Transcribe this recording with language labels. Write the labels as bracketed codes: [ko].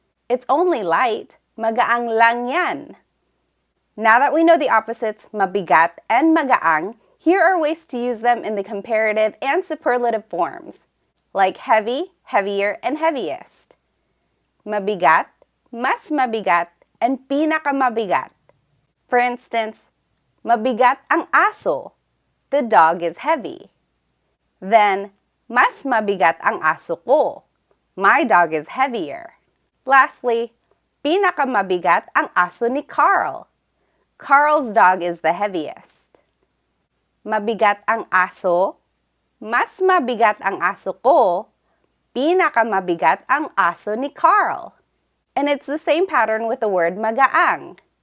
[en] It's only light, [tl] magaang lang yan. [en] Now that we know the opposites, mabigat and magaang, here are ways to use them in the comparative and superlative forms, like heavy, heavier, and heaviest. [tl] Mabigat, mas mabigat, and pinakamabigat. [en] For instance, [tl] mabigat ang aso. [en] The dog is heavy. [tl] Then, mas mabigat ang aso ko. [en] My dog is heavier. [tl] Lastly, pinakamabigat ang aso ni Carl. [en] Carl's dog is the heaviest. [tl] Mabigat ang aso. Mas mabigat ang aso ko. Pinakamabigat ang aso ni Carl. [en] And it's the same pattern with the word magaang.